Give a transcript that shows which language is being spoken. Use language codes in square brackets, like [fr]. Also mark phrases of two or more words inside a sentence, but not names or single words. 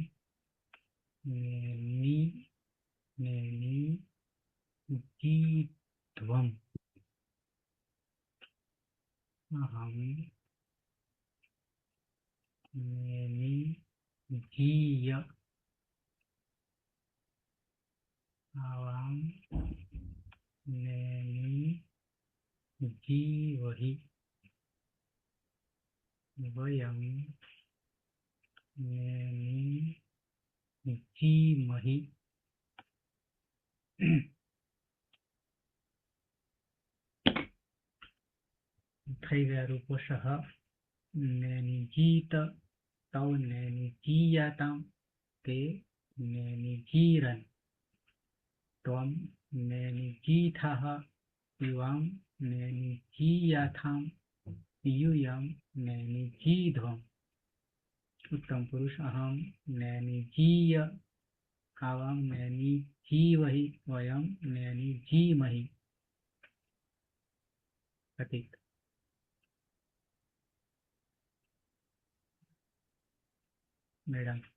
[sa] नेनि जीध्वम् अहं नेनि जीय आवां नेनि जीवहि वयं नेनि जीमहि [gu] થઈ ગયા રૂપો [sa] સહ નેની જીત તૌ નેની જીયાતામ તે નેની જીરન ત્વમ નેની જીથાः युवां नेनि जीयाथां यूयं नेनि जीध्वम् उत्तम पुरुष अहम नेनि जीय आवां नेनि जीवहि वयं नेनि जीमहि प्रतीक मैडम